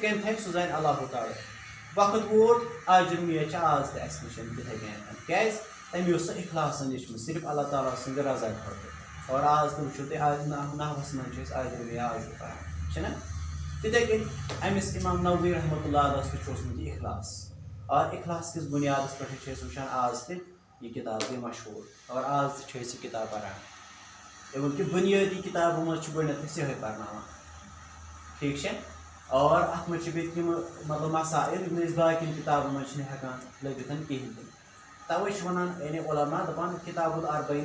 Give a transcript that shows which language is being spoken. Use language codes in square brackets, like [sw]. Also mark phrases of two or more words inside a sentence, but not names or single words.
[ks] کٔنۍ تھایہِ سُہ زانہِ اللہ تعالیٰ وقت ووت اجر میچ آز تہِ اَسہِ نِش تِتھَے کٔنۍ کیٛازِ تٔمۍ اوس سۄ اخلاصن لیچھمٕژ صرف اللہ تعالیٰ سٕنٛدِ رضا خٲطرٕ اور آز تہِ وٕچھو تُہۍ آز نحوس منٛز چھِ أسۍ اجر مے آز تہِ پران چھِنہ تِتھَے کٔنۍ أمِس امام نووی [ar] رحمتہ اللہ [ks] علیہس تہِ چھُ اوسمُت یہِ اخلاص اور اخلاص کِس بُنیادس پٮ۪ٹھٕے چھِ أسۍ وٕچھان آز تہِ یہِ کِتاب گٔے مشہوٗر اور آز تہِ چھِ أسۍ یہِ کِتاب پران اِوٕن کہِ بُنیٲدی کِتابو منٛز چھِ گۄڈنٮ۪تھ أسۍ یِہوٚے پرناوان ٹھیٖک چھا اور اَتھ منٛز چھِ بیٚیہِ تِم مطلب مسائل یِم أسۍ باقیَن کِتابن منٛز چھِنہٕ ہٮ۪کان لٔبِتھ کِہیٖنۍ تہِ تَوَے چھِ وَنان یعنی علما دَپان کِتاب الاربعین